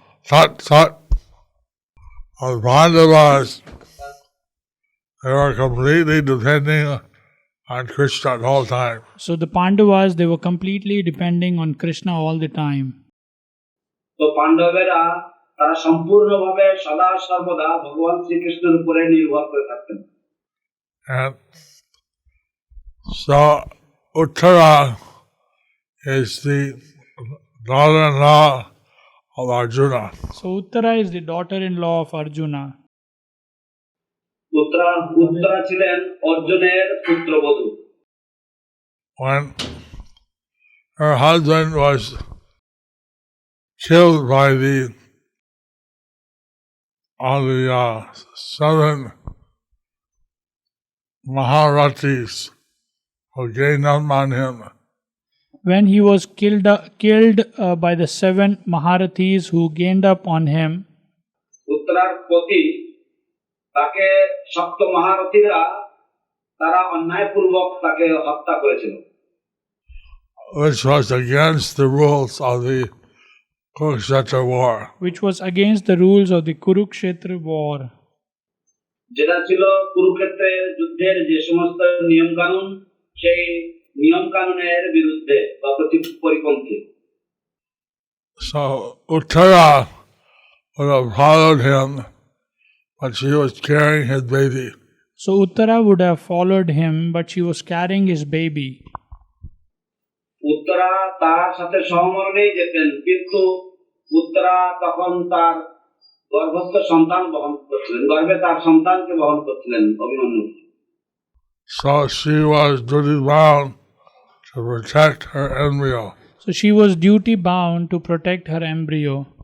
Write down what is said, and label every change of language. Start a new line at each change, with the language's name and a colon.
English: Sat Sat of Pandavas, they were completely depending on Krishna at all time. So the Pandavas, they were completely depending on Krishna all the time.
Bangla: So পাণ্ডবেরা তারা সম্পূর্ণভাবে সদা সর্বদা ভগবান শ্রীকৃষ্ণের উপরে নির্ভর করে থাকতেন।
English: And so Uttara is the daughter-in-law of Arjuna. So Uttara is the daughter-in-law of Arjuna.
Bangla: Uttara ছিলেন অর্জুনের পুত্রবধূ।
English: When her husband was killed by all the 7 Maharathis who gained up on him, When he was killed by the 7 Maharathis who gained up on him,
Bangla: উত্তরার পতি তাকে সপ্ত মহারথীরা তারা অন্যায়পূর্বক তাকে হত্যা করেছিল,
English: which was against the rules of the Kurukshetra war. which was against the rules of the Kurukshetra war.
Bangla: যেটা ছিল কুরুক্ষেত্রের যুদ্ধের যে সমস্ত নিয়ম কানুন, সেই নিয়ম কানুনের বিরুদ্ধে বা পরিপন্থী।
English: So Uttara would have followed him, but she was carrying his baby. So Uttara would have followed him, but she was carrying his baby.
Bangla: Uttara তার সাথে সহমরণেই যেতেন, কিন্তু উত্তরা তখন তার গর্ভস্থ সন্তান বহন করছিলেন, গর্ভে তার সন্তানকে বহন করছিলেন Abhimanyu.
English: So she was duty bound to protect her embryo. So she was duty bound to protect her embryo.